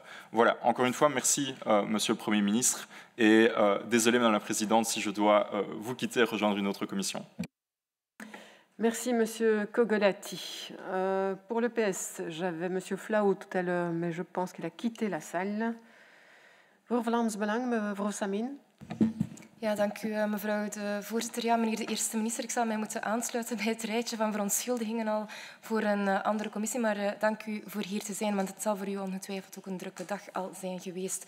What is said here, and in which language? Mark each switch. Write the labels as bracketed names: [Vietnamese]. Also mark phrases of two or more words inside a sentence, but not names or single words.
[French] Voilà, encore une fois, merci Monsieur le Premier ministre, et désolé Madame la Présidente si je dois vous quitter et rejoindre une autre commission. Merci, Monsieur Kogolati. Pour le PS, j'avais Monsieur Flauw tout à l'heure, mais je pense qu'il a quitté la salle. [Dutch] Voor Vlaams Belang, mevrouw Samin. Ja, dank u, mevrouw de voorzitter. Ja, meneer de eerste minister, ik zal mij moeten aansluiten bij het rijtje van verontschuldigingen al voor een andere commissie, maar dank u voor hier te zijn, want het zal voor u ongetwijfeld ook een drukke dag al zijn geweest.